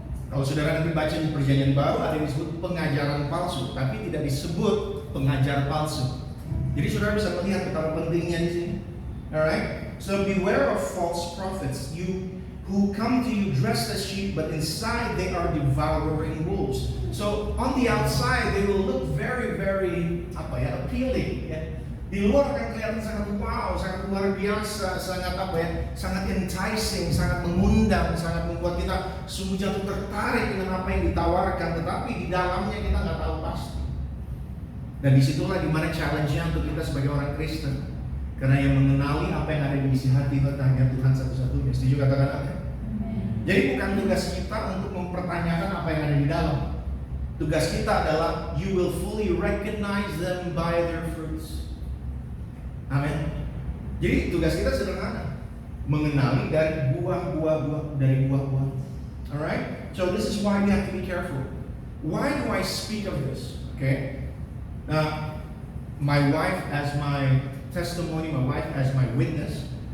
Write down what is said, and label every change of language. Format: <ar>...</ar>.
<id>Kalau saudara nanti baca di Perjanjian Baru ada yang disebut pengajaran palsu, tapi tidak disebut pengajar palsu. Jadi saudara bisa melihat betapa pentingnya di sini. Alright?</id> <en>So beware of false prophets, who come to you dressed as sheep, but inside they are devouring wolves. So on the outside they will look very, very appealing.</en> <id>Ya. Di luar akan kelihatan sangat wow, sangat luar biasa, sangat sangat enticing, sangat mengundang, sangat membuat kita sungguh jatuh tertarik dengan apa yang ditawarkan. Tetapi di dalamnya kita nggak tahu pasti. Dan disitulah dimana challenge-nya untuk kita sebagai orang Kristen. Karena yang mengenali apa yang ada di isi hati itu hanya Tuhan satu-satunya. Setuju katakan amin? Jadi bukan tugas kita untuk mempertanyakan apa yang ada di dalam. Tugas kita adalah</id> <en>you will fully recognize them by their fruits.</en> <id>Amin. Jadi tugas kita sederhana, mengenali dari buah-buah.</id> <en>Alright? So this is why we have to be careful. Why do I speak of this? Okay? My wife as my testimony, my wife as my witness.</en>